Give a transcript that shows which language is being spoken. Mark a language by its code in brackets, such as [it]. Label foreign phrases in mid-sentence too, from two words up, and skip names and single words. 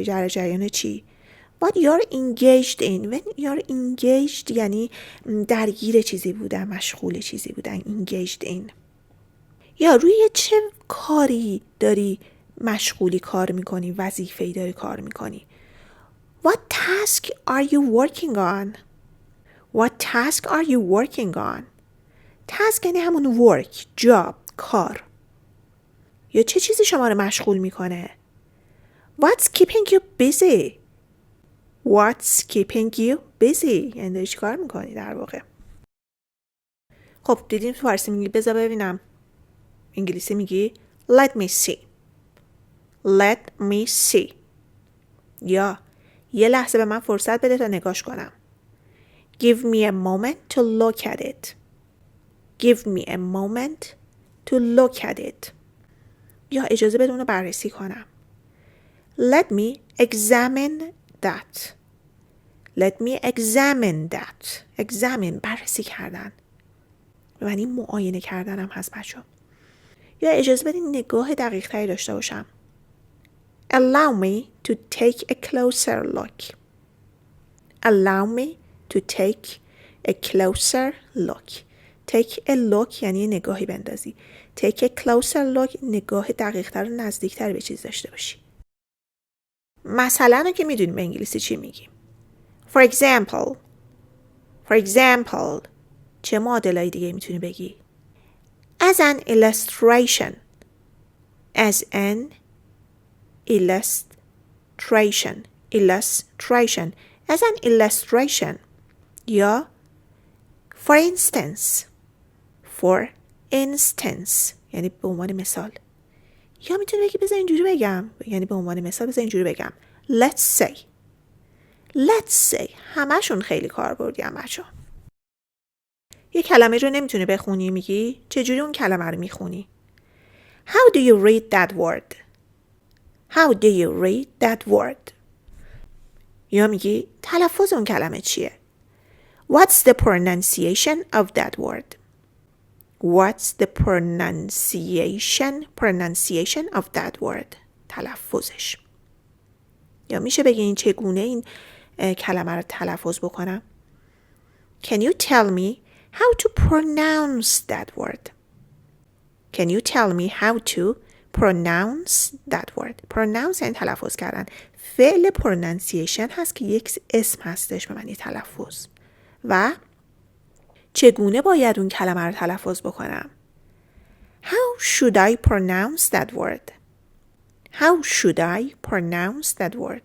[fa] در جریان چی؟ [en] What you're engaged in. When you're engaged [fa] یعنی درگیر چیزی بودن، مشغول چیزی بودن. [en] engaged in. [fa] یا روی چه کاری داری مشغولی کار میکنی، وظیفه‌ای داری کار میکنی. [en] What task are you working on? What task are you working on? [fa] task یعنی همون work، job، کار. یا چه چیزی شما رو مشغول میکنه؟ [en] What's keeping you busy? What's keeping you busy؟ [fa] یعنی داری چی کار میکنی در واقع. خب دیدیم تو فارسی میگی بذار ببینم. انگلیسی میگی [en] let me see. Let me see. [fa] یا یه لحظه به من فرصت بده تا نگاش کنم. [en] Give me a moment to look at it. Give me a moment to look at it. [fa] یا اجازه بده اونو بررسی کنم. [en] Let me examine that. Let me examine that. Examine [fa] بررسی کردن. یعنی معاینه کردن هم هست بچه. یا اجازه بدین نگاه دقیق تری داشته باشم. [en] Allow me to take a closer look. Allow me to take a closer look. Take a look [fa] یعنی نگاهی بندازی. [en] Take a closer look [fa] نگاه دقیق تر و نزدیک تر به چیز داشته باشی. مثلا که میدونیم به انگلیسی چی میگیم. [en] For example. For example. [fa] چه معادلای دیگه میتونی بگی؟ [en] As an illustration. As an illustration. Illustration. As an illustration. یا for instance. For instance. [fa] یعنی به عنوان مثال. یا میتونی بگی بذار اینجوری بگم. یعنی به عنوان مثال بذار اینجوری بگم. [en] Let's say. Let's say. [fa] همشون خیلی کاربردی هم بچه. یه کلمه رو نمیتونی بخونی میگی چجوری اون کلمه رو میخونی؟ [en] How do you read that word? How do you read that word? [fa] یا میگی تلفظ اون کلمه چیه؟ [en] What's the pronunciation of that word? What's the pronunciation of that word? [fa] تلفظش. یا میشه بگین چگونه این کلمه رو تلفظ بکنم؟ [en] Can you tell me how to pronounce that word? Can you tell me how to pronounce that word? [fa] Pronounce یعنی تلفظ کردن. فعل pronunciation هست که یک اسم هستش به معنی تلفظ. و چگونه باید اون کلمه رو تلفظ بکنم؟ [en] How should I pronounce that word? How should I pronounce that word?